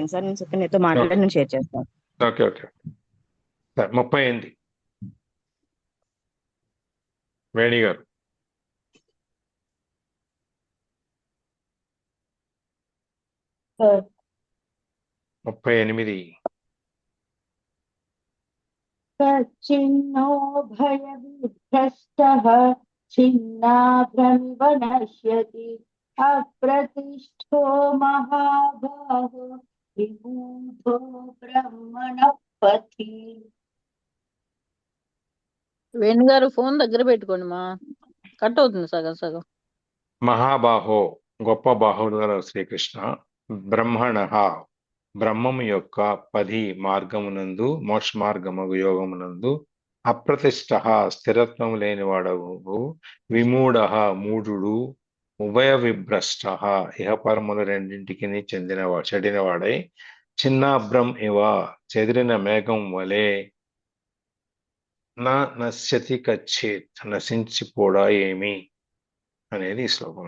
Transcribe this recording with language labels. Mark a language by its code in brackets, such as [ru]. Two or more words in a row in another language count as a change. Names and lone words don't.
[te] నేను సుకన్యతో మాట్లాడి నేను షేర్ చేస్తాను. [en] okay okay [te] సరే 38 వేణి గారు. సార్ 38 [sa] कच्चिन्नो भयविभ्रष्टः छिन्नाभ्रमिव नश्यति अप्रतिष्ठो महाबाहो विमूढो ब्रह्मणः पथि [te] వేణు గారు ఫోన్ దగ్గర పెట్టుకోండి మా కట్ అవుతుంది సగం సగం. మహాబాహో గొప్ప బాహువులు గల శ్రీకృష్ణ, బ్రహ్మణ బ్రహ్మము యొక్క 10 మార్గమునందు మోక్ష మార్గముగు యోగమునందు అప్రతిష్ట స్థిరత్వం లేనివాడవు, విమూఢ మూఢుడు, [sa] उभय विभ्रष्ट [te] ఇహపరములు రెండింటికి చెడినవాడై, [sa] छिन्नाभ्रम् इव [te] చెదిరిన మేఘం వలె, [sa] नश्यति कच्चेत् [te] నశించిపోడా ఏమి అనేది ఈ శ్లోకం.